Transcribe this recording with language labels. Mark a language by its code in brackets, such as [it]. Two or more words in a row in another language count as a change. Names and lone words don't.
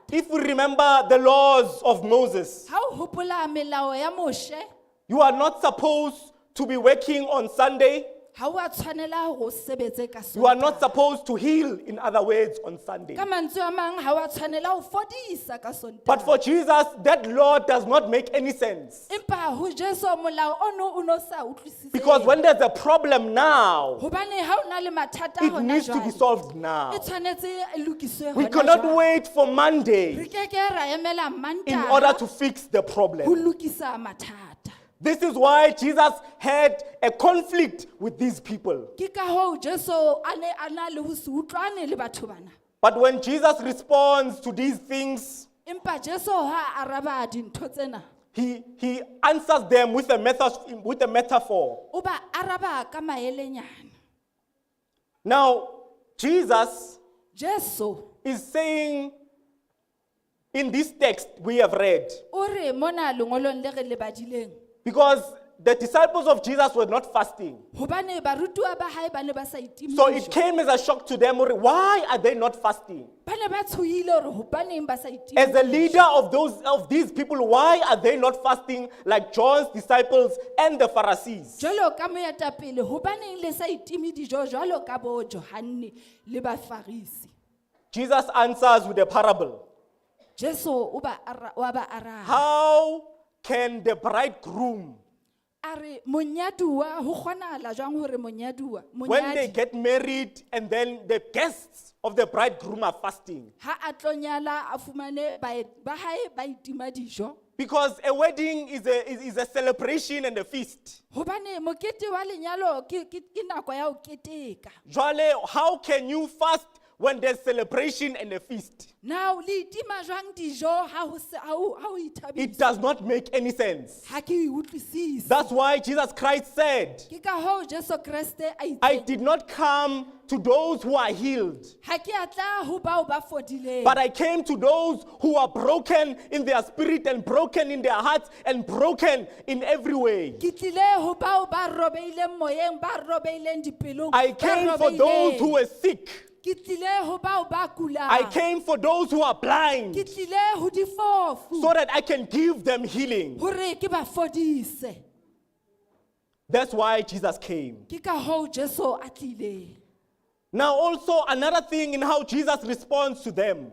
[en] If we remember the laws of Moses, [st] Ha o hopola melao ya Moshe, [en] you are not supposed to be working on Sunday. [st] ha wa tshwanela hore o sebetse ka [en] You are not [st] Sontaha. [en] supposed to heal, in other words, on Sunday. [st] Ka mantswe a mang ha wa tshwanela ho fodisa ka [en] But for [st] Sontaha. [en] Jesus, that law does not make any sense. [st] Empa ho Jesu molao ono o no sa utlwisise. [en] Because when there's a problem now, [st] Hobane ha o na le mathata [en] it [st] hona [en] needs to be [st] jwale, [en] solved now. [st] e tshwanetse e lokiswe [en] We [st] hona [en] cannot [st] jwale. [en] wait for [st] Re [en] Monday [st] keke ra emela [en] in order [st] Mantaha [en] to fix the [st] ho [en] problem. [st] lokisa mathata. [en] This is why Jesus had a conflict with these people. [st] Ke ka hoo Jesu a ne a na le ho se utlwane le batho bana. [en] But when Jesus responds to these things, [st] Empa Jesu ha a araba dintho tsena, [en] he answers them with a metaphor. [st] o ba araba ka maelenyana. [en] Now, Jesus [st] Jesu [en] is saying in this text we have read, [st] o re mona lengolong le re le badileng, [en] because the disciples of Jesus were not fasting. [st] hobane barutuwa ba hae ba ne ba sa itimi [en] So it [st] dijo. [en] came as a shock to them. Why are they not fasting? [st] Ba ne ba tshohile hore hobaneng ba sa itimi [en] As a [st] dijo. [en] leader of these people, why are they not fasting like John's disciples and the Pharisees? [st] Jwalo ka moetapele hobaneng le sa itimi dijo jwalo ka bo Johane le Bafarisi. [en] Jesus answers with a parable. [st] Jesu o ba araba. [en] How can the bridegroom, [st] A re monyaduwa ho kgonahala jwang hore monyaduwa [en] when they [st] monyadi [en] get married and then the guests of the bridegroom are fasting, [st] ha a tlo nyala a fumane ba hae ba itima dijo, [en] Because a wedding is a celebration and a feast. [st] Hobane mokete wa lenyalo ke nako ya ho keteka. Jwale, [en] how can you fast when there's celebration and a feast? [st] Now le itima jwang dijo ha ho ithabisa. [en] It does not make any sense. [st] Ha ke utlwisise. [en] That's why Jesus Christ said, [st] Ke ka hoo Jesu Kriste a [en] I [st] itse. [en] did not come to those who are healed, [st] Ha ke atla ho bao ba fodileng. [en] but I came to those who are broken in their spirit and broken in their hearts and broken in every way. [st] Ke tlile ho bao ba robeileng moyeng, ba robeileng dipelong. [en] I came for those who were sick. [st] Ke tlile ho bao ba kulang. [en] I came for those who are blind [st] Ke tlile ho difofu. [en] so that I can give them healing. [st] Hore ke ba fodise. [en] That's why Jesus came. [st] Ke ka hoo Jesu a tlile. [en] Now also another thing in how Jesus responds to them.